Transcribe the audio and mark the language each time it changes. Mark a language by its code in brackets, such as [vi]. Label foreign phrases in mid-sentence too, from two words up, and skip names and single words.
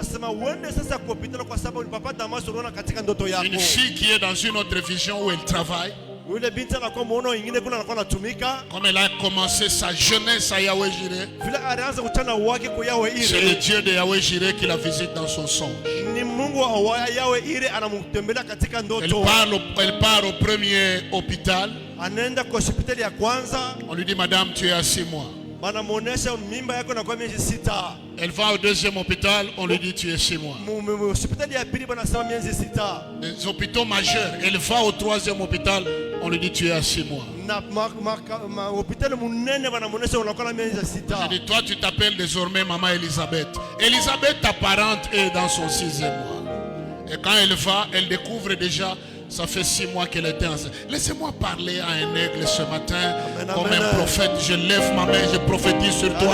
[fr] Une fille qui est dans une autre vision où elle travaille. Comme elle a commencé sa jeunesse à Yahweh Jireh, c'est le Dieu de Yahweh Jireh qui la visite dans son songe. [sw] ni Mungu wa Yawe ile anamtembelea katika [fr] Elle [sw] ndoto. [fr] part au premier hôpital. [sw] Anaenda kwa hospitali ya kwanza, [fr] On lui dit, Madame, tu es à 6 mois. [sw] banamuonesha mimba yako na kwa miezi 6. [fr] Elle va au deuxième hôpital, on lui dit, tu es 6 mois. [sw] Hospitali ya pili banasema miezi 6. [fr] Les hôpitaux majeurs, elle va au troisième hôpital, on lui dit, tu es à 6 mois. [sw] Na hospitali munene banamuonesha unakuwa na miezi 6. [fr] Je dis, toi, tu t'appelles désormais Maman Elisabeth. Elisabeth, ta parente, est dans son 6e mois. Et quand elle va, elle découvre déjà, ça fait 6 mois qu'elle était enceinte. Laissez-moi parler à un aigle ce matin, Amen, comme amen. un prophète. Je lève ma main, je prophétise sur toi.